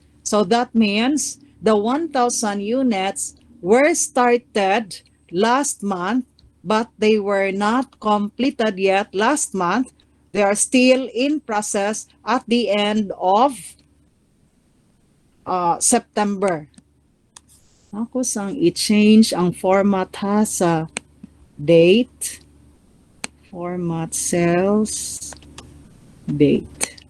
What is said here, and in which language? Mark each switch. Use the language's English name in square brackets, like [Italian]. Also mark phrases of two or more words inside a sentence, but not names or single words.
[English] So that means the 1,000 units were started last month, but they were not completed yet last month. They are still in process at the end of September. [Hiligaynon] Ako sang i-change ang format ha sa date. [English] Format cells, date.